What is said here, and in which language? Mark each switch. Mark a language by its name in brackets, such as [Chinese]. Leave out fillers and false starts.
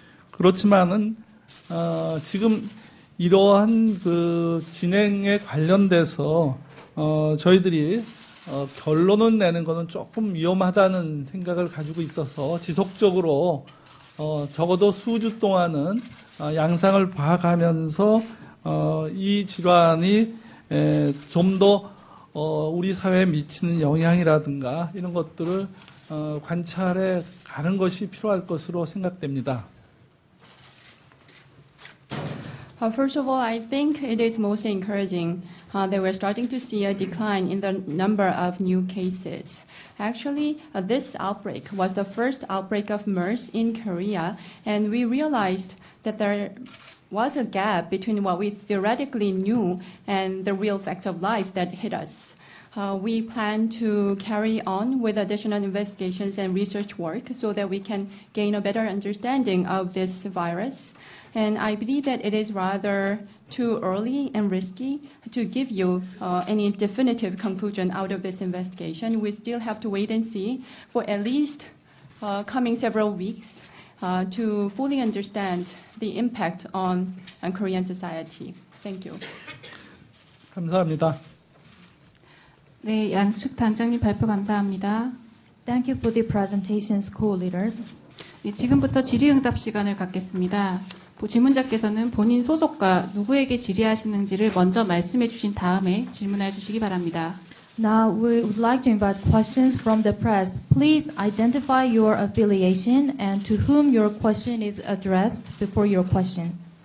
[Korean] 그렇지만은 지금 이러한 그 진행에 관련돼서 저희들이 결론을 내는 것은 조금 위험하다는 생각을 가지고 있어서 지속적으로 적어도 수주 동안은 양상을 봐가면서 이 질환이 좀 더 우리 사회에 미치는 영향이라든가 이런 것들을 관찰해 가는 것이 필요할 것으로 생각됩니다. [English] First of all, I think it is most encouraging that we're starting to see a decline in the number of new cases. Actually, this outbreak was the first outbreak of MERS in Korea, and we realized that there was a gap between what we theoretically knew and the real facts of life that hit us. We plan to carry on with additional investigations and research work so that we can gain a better understanding of this virus. And I believe that it is rather too early and risky to give you any definitive conclusion out of this investigation. We still have to wait and see for at least coming several weeks to fully understand the impact on Korean society. Thank you. [Korean] 감사합니다. 네, 양측 단장님 발표 감사합니다. [English] Thank you for the presentations, co-leaders. [Korean] 네, 지금부터 질의응답 시간을 갖겠습니다. 질문자께서는 본인 소속과 누구에게 질의하시는지를 먼저 말씀해 주신 다음에 질문해 주시기 바랍니다. [English] Now we would like to invite questions from the press. Please identify your affiliation and to whom your question is addressed before your question.